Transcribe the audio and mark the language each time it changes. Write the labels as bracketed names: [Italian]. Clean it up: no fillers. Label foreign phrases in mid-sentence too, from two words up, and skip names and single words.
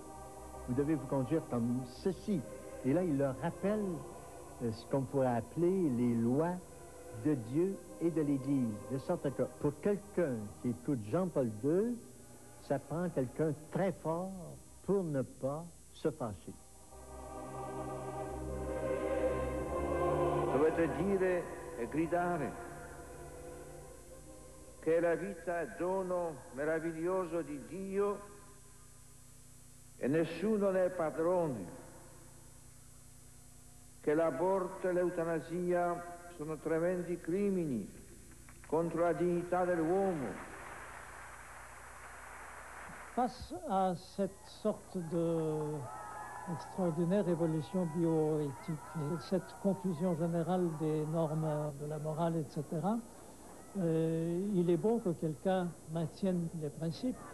[French] Vous devez vous conduire comme ceci. Et là, il leur rappelle ce qu'on pourrait appeler les lois de Dieu et de l'Église. De sorte que pour quelqu'un qui écoute Jean-Paul II, ça prend quelqu'un très fort pour ne pas se fâcher. [Italian] Dovete dire e gridare che la vita è dono meraviglioso di Dio e nessuno ne è padrone, che l'aborto e l'eutanasia sono tremendi crimini contro la dignità dell'uomo. [French] Face à cette sorte d'extraordinaire révolution bioéthique, et cette confusion générale des normes de la morale, etc., il est bon que quelqu'un maintienne les principes.